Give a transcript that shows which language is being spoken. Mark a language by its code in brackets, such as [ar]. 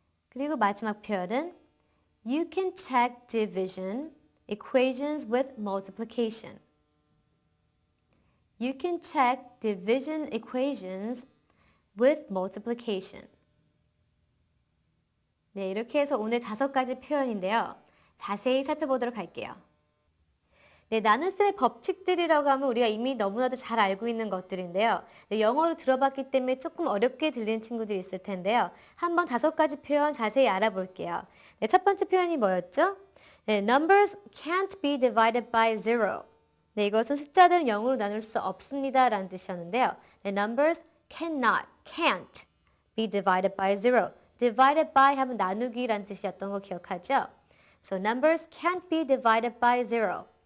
[ko] 그리고 마지막 표현은 [en] You can check division equations with multiplication. You can check division equations with multiplication. [ko] 네, 이렇게 해서 오늘 5가지 표현인데요. 자세히 살펴보도록 할게요. 네, 나눗셈의 법칙들이라고 하면 우리가 이미 너무나도 잘 알고 있는 것들인데요. 네, 영어로 들어봤기 때문에 조금 어렵게 들리는 친구들이 있을 텐데요. 한번 5가지 표현 자세히 알아볼게요. 네, 첫 번째 표현이 뭐였죠? [en] 네, numbers can't be divided by zero. [ko] 네, 이것은 숫자들은 0으로 나눌 수 없습니다 라는 뜻이었는데요. [en] 네, numbers can't be divided by zero. [ko] divided by 하면 나누기라는 뜻이었던 거 기억하죠? [en] So numbers can't be divided by zero.